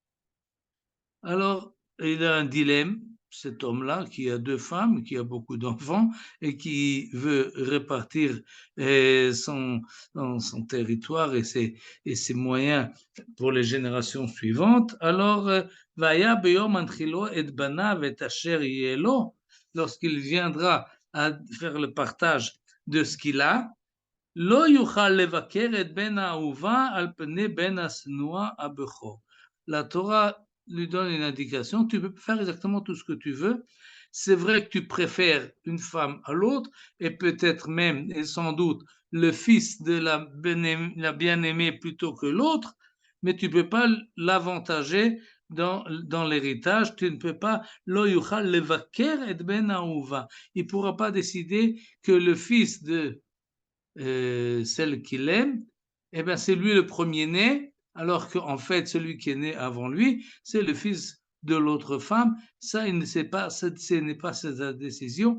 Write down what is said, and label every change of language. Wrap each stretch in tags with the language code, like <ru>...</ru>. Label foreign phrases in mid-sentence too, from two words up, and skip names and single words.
<fr>Alors, il a un dilemme, cet homme-là, qui a deux femmes, qui a beaucoup d'enfants, et qui veut répartir son territoire et ses moyens pour les générations suivantes. Alors,</fr> <he>והיה ביום הנחילו את בניו את אשר יהיה לו,</he> <fr>lorsqu'il viendra à faire le partage de ce qu'il a,</fr> <he>לא יוכל לבקר את בן האהובה על פני בן השנואה הבכור.</he> <fr>La Torah lui donne une indication, tu peux faire exactement tout ce que tu veux. C'est vrai que tu préfères une femme à l'autre, et peut-être même, et sans doute, le fils de la bien-aimée plutôt que l'autre, mais tu ne peux pas l'avantager dans l'héritage, tu ne peux pas,</fr> <he>לא יוכל לבכר את בן האהובה.</he> <fr>Il ne pourra pas décider que le fils de celle qu'il aime, eh bien c'est lui le premier-né, alors qu'en fait celui qui est né avant lui, c'est le fils de l'autre femme. Ça, il ne sait pas, ce n'est pas sa décision.</fr>